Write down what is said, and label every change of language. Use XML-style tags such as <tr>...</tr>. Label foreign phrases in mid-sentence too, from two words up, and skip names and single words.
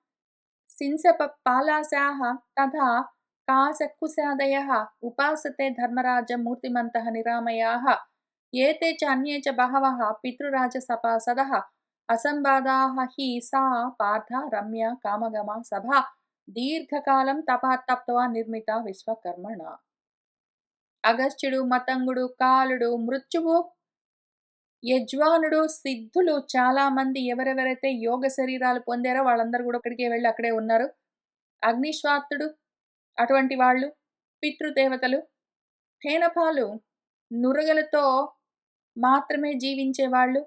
<sa>सिंसपपालासाः तथा कासकुसादयः उपासते धर्मराजं मूर्तिमन्तः निरामयाः एते च अन्ये च बहवः पितृराजसपासदः असम्बादाः हि सा पार्था रम्या कामगमा सभा దీర్ఘకాలం తపఃతప్త్వా నిర్మిత విశ్వకర్మణ.</sa> <te>అగస్త్యుడు, మతంగుడు, కాలుడు, మృత్యువు, యజ్వానుడు, సిద్ధులు చాలా మంది ఎవరెవరైతే యోగ శరీరాలు పొందారో వాళ్ళందరూ కూడా అక్కడికే వెళ్ళి అక్కడే ఉన్నారు. అగ్నిశ్వాత్తుడు అటువంటి వాళ్ళు, పితృదేవతలు, ఫేనపాలు నురగలతో మాత్రమే జీవించేవాళ్ళు,</te>